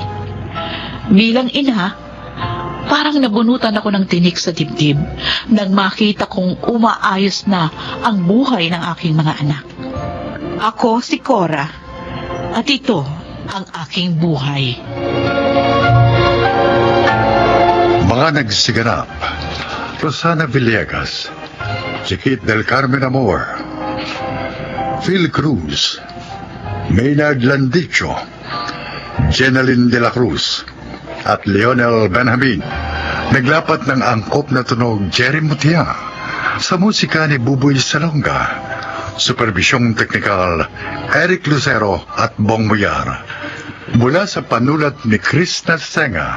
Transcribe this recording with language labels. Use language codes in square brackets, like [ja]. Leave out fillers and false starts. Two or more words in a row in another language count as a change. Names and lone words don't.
[tl] Bilang ina, parang nabunutan ako ng tinik sa dibdib nang makita kong umaayos na ang buhay ng aking mga anak. Ako si Cora at ito ang aking buhay. Mga nagsiganap, Rosana Villegas, Chiquit del Carmen Amor, Phil Cruz, Maynard Landicho, Jeneline de la Cruz, at Leonel Benjamin. Naglapat ng angkop na tunog Jerry Mutia sa musika ni Buboy Salonga. Supervisyong teknikal Eric Lucero at Bong Muyar. Mula sa panulat ni Chris Narsenga.